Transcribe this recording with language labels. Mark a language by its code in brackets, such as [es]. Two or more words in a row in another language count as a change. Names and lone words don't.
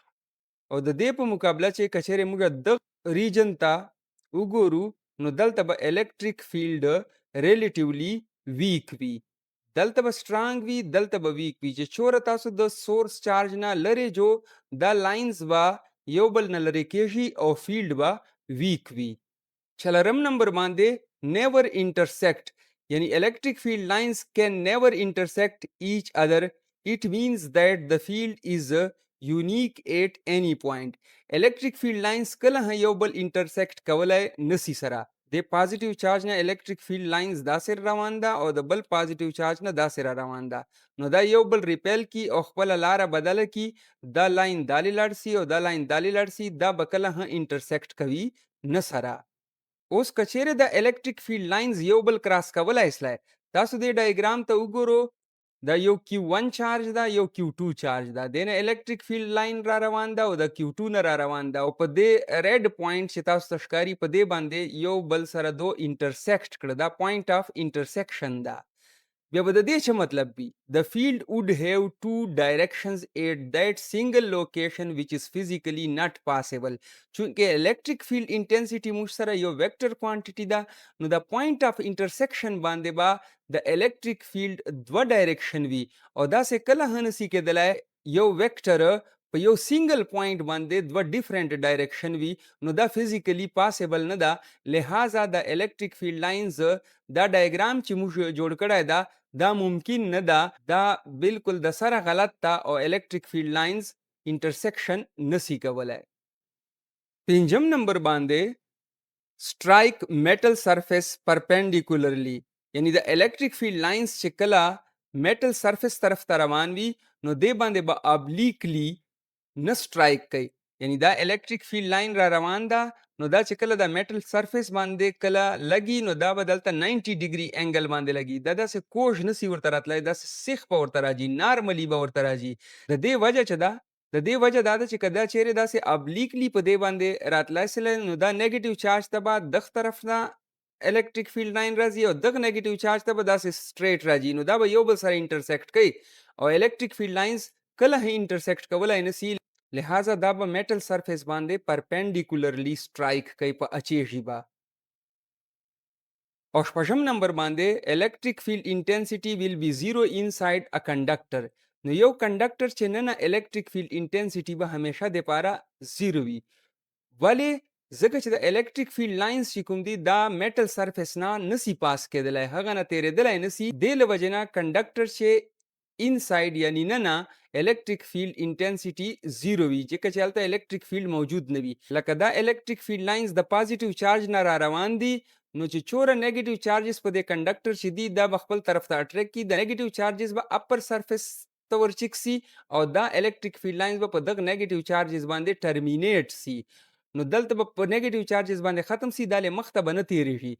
[ps] او د دې په مقابله چې کچېرې موږ دغه ریجن ته وګورو نو دلته به [en] electric field relatively weak [ps] وي، دلته به سترانګ وي دلته به ویک وي. چې چوره تاسو د [en] source charge [ps] نه لرې جو دا لاینز به یو بل نه لرې کیږي او فیلډ به ویک وي. څلورم نمبر باندې [en] never intersect, یعنی electric field lines can never intersect each other. It means that the field is unique at any point. electric field lines [ps] کله یو بل انټرسیکټ کولای نسی سره. د [en] positive charge [ps] نه [en] electric field lines [ps] داسې روان ده او د بل [en] positive charge [ps] نه داسې را روان ده، نو دا یو بل ریپیل کی او خپل لار بدله کی، دا لاین دالې لاړ سي او دا لاین دالې لاړ سي، دا به کله هم انټرسیکټ کوي نه سره. اوس کچېره د [en] electric field lines [ps] یو بل کراس کولای سلای، تاسو دې ډایګرام ته وګورو دا یو Q1 چارج دا یو Q2 چارج دا، دینه [en] electric field line [ps] را روان ده او د Q2 نه را روان ده، او په دې [en] red point [ps] چې تاسو ته ښکاري په دې باندې یو بل سره دو انټرسیکټ کړه، دا [en] point of intersection [ps] ده. بیا به د دې څه مطلب وي؟ [en] The field would have two directions at that single location which is physically not possible. [ps] چونکه [en] electric field intensity [ps] موږ سره یو [en] vector quantity [ps] ده، نو د [en] point of intersection [ps] باندې به د [en] electric field [ps] دوه ډایرکشن وي، او داسې کله هم نسی کېدلی یو ویکټر په یو [en] single point [ps] باندې دوه [en] different direction [ps] وي، نو دا [en] physically possible [ps] نه ده. لہذا د [en] electric field lines [ps] دا ډایګرام چې موږ جوړ کړی ده دا ممکن نه ده، دا بالکل د سره غلط ده او [en] electric field lines [ps] انټرسیکشن نسی کولای. پنځم نمبر باندې [en] strike metal surface perpendicularly، [ps] یعنی د [en] electric field lines [ps] چې کله [en] metal surface [ps] طرف ته روان وي نو دې باندې به obliquely نه strike کوي، یعنی دا [en] electric field line [ps] را روان ده نو دا چې کله د [en] metal surface [ps] باندې کله لګي نو دا به دلته 90 [en] degree angle [ps] باندې لګي، دا داسې کوږ نسی ورته راتلی، داسې سیخ به ورته راځي، نارملی به ورته راځي. د دې وجه چې ده د دې وجه دا ده چې که دا چیرې داسې ابلیکلی په دې باندې راتلی سلی نو دا [en] negative charge [ps] ته به دغه طرف نه [en] electric field line [ps] راځي او دغه [en] negative charge [ps] ته به داسې سټریټ راځي، نو دا به یو بل سره انټرسیکټ کوي او [en] electric field lines [ps] کله هم انټرسیکټ کولی نسی، لہذا دا به [en] metal surface [ps] باندې پرپینډیکولرلی سټرایک کوي په اچې ژبه. او شپږم نمبر باندې [en] electric field intensity will be zero inside a conductor. [ps] نو یو کنډکټر چې نه [en] electric field intensity [ps] به همیشه د پاره زیرو وي. ولې؟ ځکه چې د [en] electric field lines [ps] چې کوم دي دا [en] metal surface [ps] نه نسی پاس کېدلی، هغه نه تېرېدلی نسی، دې له وجې نه کنډکټر چې انساید یعنی نه [en] electric field intensity [ps] زیرو وي، ځکه چې هلته [en] electric field [ps] موجود نه وي. لکه دا [en] electric field lines [ps] د [en] positive charge [ps] نه را روان دي نو چې چوره [en] negative charges [ps] په دې کنډکټر چې دي دا به خپل طرف ته اټریکټ کی د [en] negative charges [ps] به [en] upper surface [ps] ته ورچک سي او دا [en] electric field lines [ps] به په دغه [en] negative charges [ps] باندې ټرمینیټ سي. نو دلته به په [en] negative charges [ps] باندې ختم سي، دا له مخ ته به نه تیریږي.